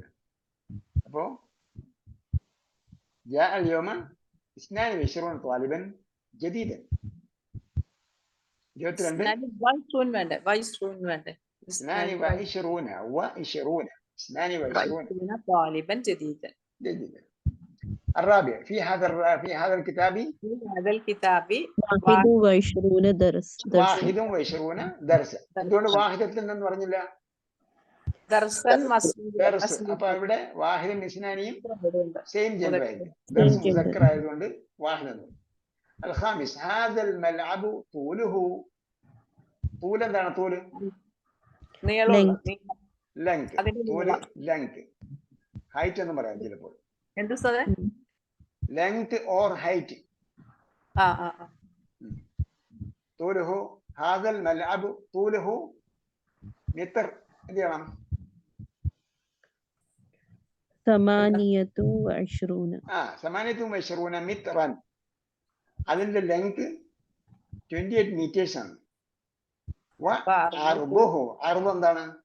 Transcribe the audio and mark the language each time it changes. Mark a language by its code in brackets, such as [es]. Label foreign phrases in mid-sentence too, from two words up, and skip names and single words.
[ar] അപ്പോ جاء اليوم اثنان وعشرون طالبا جديدا. 22 [ml] വൈസ്രൂൻ വേണ്ടേ? വൈസ്രൂൻ വേണ്ടേ? [ar] اثنان وعشرون وعشرون اثنان وعشرون طالبا جديدا. جديدا. الرابع في هذا الكتاب في هذا الكتاب 21 درس 21 درسا. [ml] എന്തുകൊണ്ട് വാഹിദത്തിൽ എന്ന് പറഞ്ഞില്ല? [ar] درسا مسجد ദർസ്. [ml] അപ്പൊ ഇവിടെ വാഹിദും ഇസ്നാനിയും [en] same gender [ml] ആയിരിക്കും. [en] Same [ar] ദർസ് [en] gender. [ml] മുസക്കർ ആയതുകൊണ്ട് വാഹിദ് എന്ന്. [ar] الخامس هذا الملعب طوله طول എന്താണ്? طول [ml] നീളമുള്ള ലെങ്ത്. അതിന്റെ [ar] طول [ml] നീളം. ലെങ്ത്. ഹൈറ്റ് എന്ന് പറയാം ചിലപ്പോൾ. എന്ത് സാറേ? [en] length or height. [ml] ആ [ar] طوله هذا الملعب طوله متر. [ml] എന്ത് ചെയ്യണം? 28 28 مترا. അതിന്റെ ലെങ്ത് 28 മീറ്റേഴ്സ് ആണ്. [ar] عرضه. عرض എന്താണ്?